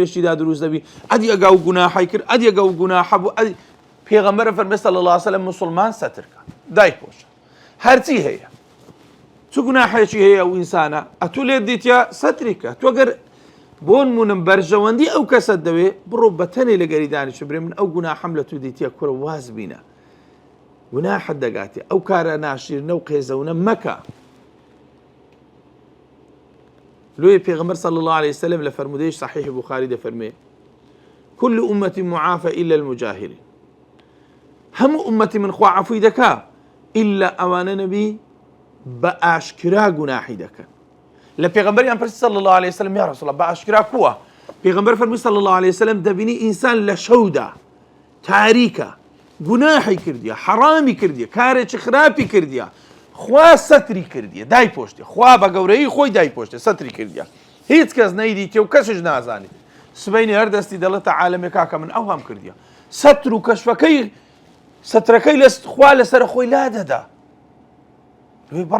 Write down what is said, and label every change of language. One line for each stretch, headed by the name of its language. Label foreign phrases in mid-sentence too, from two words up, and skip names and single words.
Central Kurdish: مێشتیدا دروست دەبی ئەدی ئەگا و گوناحی کرد ئەدی ئەگا و گوناح بوو پێغەمبەر فەرمێ
Arabic: صلی الله علیه وسلم
Central Kurdish: مسلمان سەترکە دای پۆشە هەرچی هەیە چ گوناحێکی هەیە ئەو ئینسانە ئەتوو لێت دیتە سەتری کە تۆ گەر بۆ نمونم بەرژەوەندی ئەو کەسەت دەوێ بڕۆ بەتەنێ لەگەری دانیشە برێ من ئەو گوناحەم لە تو دیتە کوڕە واز بینە گوناحت دەگاتێ ئەو کارە ناشیرنە و قێزەونە مەکە. لۆی پێغەمبەر
Arabic: صلی الله عليه وسلم
Central Kurdish: لە فەرمودەی صحیح بوخاری دەفەرمێ
Arabic: كل أمتي معافى إلا المجاهرين
Central Kurdish: هەموو ئومەتی من خوا عەفوی دەکا ئیلا ئەوانە نەبی بە ئاشکرا گوناحی دەکەن. لە پێغەمبەریان پرسی
Arabic: صلی الله عليه وسلم یا رسول الله
Central Kurdish: بە ئاشکرا کووە؟ پێغەمبەر فەرمووی
Arabic: صلی الله عليه وسلم
Central Kurdish: دەبینی ئینسان لە شەودا تاریکە گوناحی کردیە حەرامی کردیە کارێکی خراپی کردیە خوا سەتری کردیە دای پۆشتێ خوا بە گەورەی خۆی دای پۆشتێ سەتری کردیە هیچ کەس نەیدیتێ و کەسش نازانیت سبەینی هەردەستی دەڵێتە عالەمێکا کە من ئەوهام کردیە سەتر و کەشفەکەی سەترەکەی لە خوا لەسەر خۆی لا دەدا.